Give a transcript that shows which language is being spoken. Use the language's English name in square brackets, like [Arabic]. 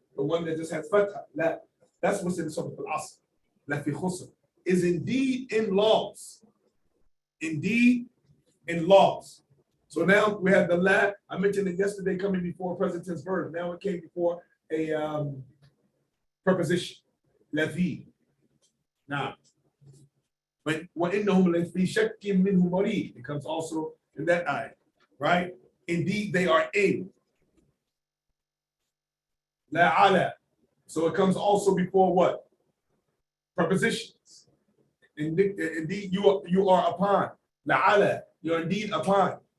[English] The one that just has fatha. That's what's in the Surah Al-Asr. Lafi khusr is indeed in loss. Indeed in loss. So now we have the la. I mentioned it yesterday coming before a present tense verb. Now it came before a preposition. Lafi. Now, but [Arabic] وَإِنَّهُمْ لَفِي شَكٍّ مِّنْهُ مُرِيبٍ. [English] It comes also in that ayah, right? Indeed, they are in. La ala. So it comes also before what? Prepositions. Indeed, you are upon. La ala. You're indeed upon.